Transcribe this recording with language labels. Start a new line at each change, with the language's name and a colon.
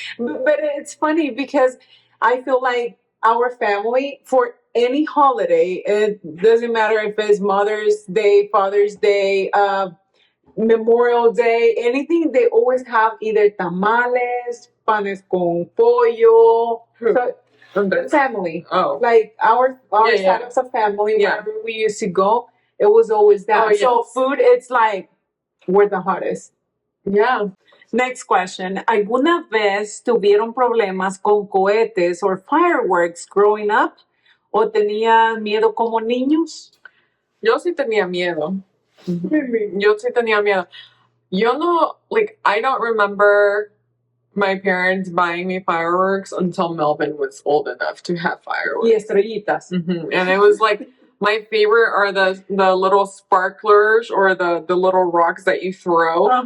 English: But it's funny because I feel like our family, for any holiday, it doesn't matter if it's Mother's Day, Father's Day, Memorial Day, anything, they always have either tamales, panes con pollo. So, family. Oh. Like our side of the family, wherever we used to go, it was always that. So food, it's like we're the hottest. Yeah. Next question.
Spanish: ¿Alguna vez tuvieron problemas con cohetes
English: or fireworks growing up?
Spanish: ¿O tenían miedo como niños? Yo sí tenía miedo. Yo sí tenía miedo.
English: I don't remember my parents buying me fireworks until Melvin was old enough to have fireworks.
Spanish: Y estrellitas.
English: And it was like, my favorite are the little sparklers or the little rocks that you throw.